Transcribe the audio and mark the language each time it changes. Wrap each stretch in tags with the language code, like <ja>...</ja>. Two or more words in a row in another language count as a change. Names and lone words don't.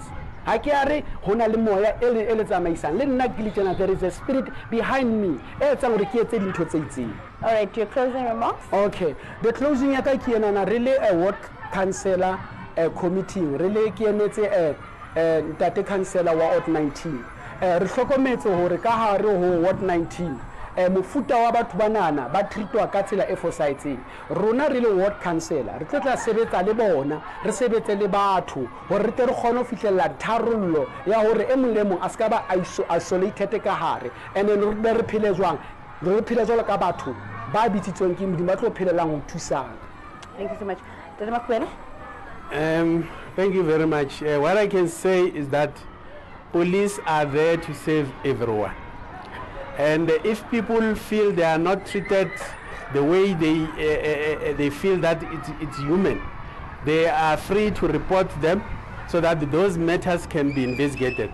<en>There is a spirit behind me. All right, your closing remarks? Okay. The closing really a work counselor committee. Really that counselor wa 19. Ward 19.</en> <st>mofuta wa batho banana ba treatwa ka tsela e fosahetseng. Rona re le</st> <en>ward councillor</en> <st>re tla sebetsa le bona, re sebetse le batho hore re tle re kgone ho fihlella tharollo ya hore e mong le mong a ska ba isolated ka hare,</st> <en>and then</en> <st>re phele jwang, re phele jwalo ka batho ba bitsitsweng ke Modimo ba tlo phelelang ho thusana.</st> <en>Thank you so much. Dr. Makwena? Thank you very much. What I can say is that police are there to save everyone. And if people feel they are not treated the way they feel that it's human, they are free to report them so that those matters can be investigated.</en>